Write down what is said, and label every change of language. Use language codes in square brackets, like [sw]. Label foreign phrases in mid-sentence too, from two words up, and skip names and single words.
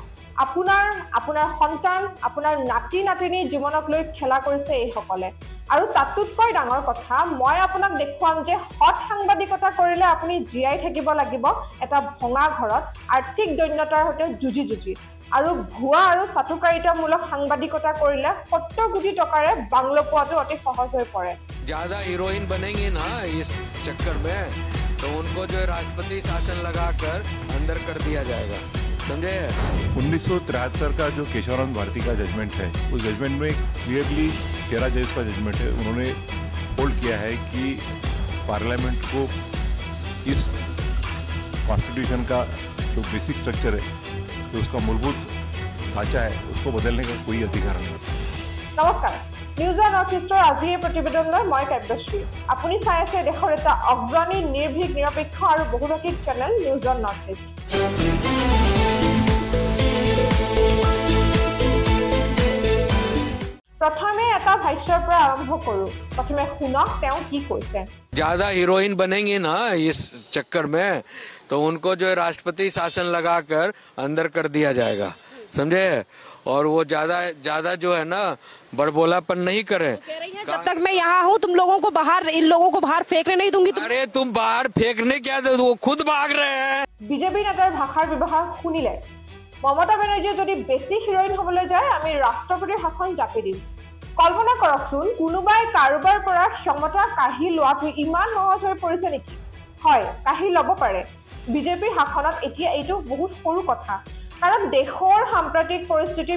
[as] আপোনাৰ সন্তান আপোনাৰ নাতি নাতিনিৰ জীৱনক লৈ খেলা কৰিছে এইসকলে আৰু তাতোতকৈ ডাঙৰ কথা মই আপোনাক দেখুৱাম যে হট সাংবাদিকতা কৰিলে আপুনি জীয়াই থাকিব লাগিব এটা ভঙা ঘৰত আৰ্থিক দৈন্যতাৰ সৈতে যুঁজি আৰু ভুৱা আৰু চাটুকাৰিতামূলক সাংবাদিকতা কৰিলে 70 কোটি টকাৰে বাংলো পোৱাটো অতি সহজ হৈ পৰে [hi] ज्यादा हीरोइन बनेंगे ना इस चक्कर में तो उनको जो राष्ट्रपति शासन लगाकर अंदर कर दिया जाएगा समझे 1973 का जो केशवराम भारती का जजमेंट है उस जजमेंट में क्लियरली 13 जज का जजमेंट है उन्होंने होल्ड किया है कि पार्लियामेंट को इस कॉन्स्टिट्यूशन का जो [en] basic structure [hi] है जो उसका मूलभूत ढांचा है उसको बदलने का कोई अधिकार नहीं [as] নমস্কাৰ নিউজৰ নৰ্থ ইষ্টৰ আজি এই প্ৰতিবেদনলৈ মই কাব্যশ্ৰী আপুনি চাই আছে দেশৰ এটা অগ্ৰণী নিৰ্ভীক নিৰপেক্ষ আৰু বহুভাষিক চেনেল নিউজৰ নৰ্থ ইষ্ট प्रथमे এটা ভাষ্যৰ পৰা আৰম্ভ কৰো প্ৰথমে শুনক তেওঁ কি কৈছে [hi] ज्यादा हीरोइन बनेंगे ना इस चक्कर में तो उनको जो राष्ट्रपति शासन लगाकर अंदर कर दिया जाएगा समझे और वो ज्यादा जो है ना बड़बोलापन नहीं करें जब तक मैं यहाँ हूँ तुम लोगों को बाहर इन लोगों को बाहर फेंकने नहीं दूंगी अरे तुम बाहर फेंकने क्या दे वो खुद भाग रहे हैं [as] বিজেপি নেতাৰ ভাষাৰ ব্যৱহাৰ শুনিলে মমতা বেনাৰ্জীয়ে যদি বেছি হিৰোইন হ'বলৈ যায় আমি ৰাষ্ট্ৰপতিৰ শাসন জাপি দিম কল্পনা কৰকচোন কোনোবাই কাৰোবাৰ পৰা ক্ষমতা কাঢ়ি লোৱাটো ইমান সহজ হৈ পৰিছে নেকি হয় কাঢ়ি ল'ব পাৰে বিজেপিৰ শাসনত এতিয়া এইটো বহুত সৰু কথা কাৰণ দেশৰ সাম্প্ৰতিক পৰিস্থিতিৰ